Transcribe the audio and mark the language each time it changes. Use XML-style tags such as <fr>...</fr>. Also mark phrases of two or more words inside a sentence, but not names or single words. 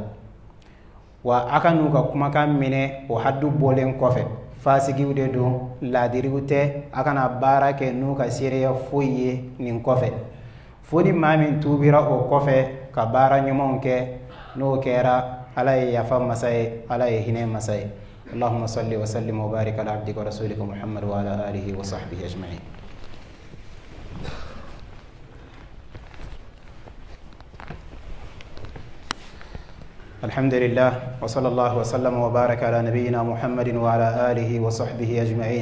<bm>wa a ka n'u ka kumakan minɛ o haddu bɔlen kɔfɛ. fasigiw de don, laadiriw tɛ, a kana baara kɛ n'u ka seereya foyi ye nin kɔfɛ. fo ni maa min tuubira o kɔfɛ ka baara ɲumanw kɛ, n'o kɛra Ala ye yafa masa ye, Ala ye hinɛ masa ye.</bm> <ar>Allahumma salli wa sallim wa barik ala abdika wa rasulika Muhammad wa ala alihi wa sahbihi ajma'in. الحمد لله وصلى الله وسلم وبارك على نبينا محمد وعلى آله وصحبه أجمعين.</ar>